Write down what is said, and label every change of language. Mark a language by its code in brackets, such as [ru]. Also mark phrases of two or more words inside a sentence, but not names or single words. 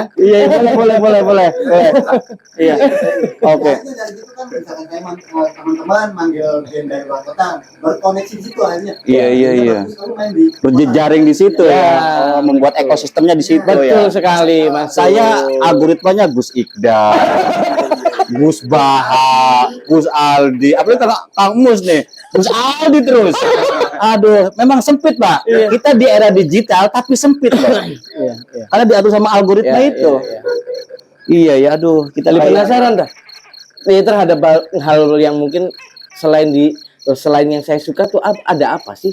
[id] Iya, boleh. Iya. Oke. Nah, itu dari situ kan misalkan kayak teman-teman manggil band dari luar kota, berkoneksi di situ akhirnya. Iya. Terus kamu main di Berjejaring di situ ya. Membuat ekosistemnya di situ ya. Betul sekali, Mas. Saya algoritmanya Gus Iqdal, Gus Baha, Gus Aldi, apalagi Kang Mus nih, Gus Aldi terus. Aduh, memang sempit Pak. Kita di era digital tapi sempit Pak. Iya. Karena diatur sama algoritma itu. Iya ya, aduh, kita Lebih lihat. penasaran dah. Ini terhadap hal yang mungkin selain yang saya suka tuh ada apa sih?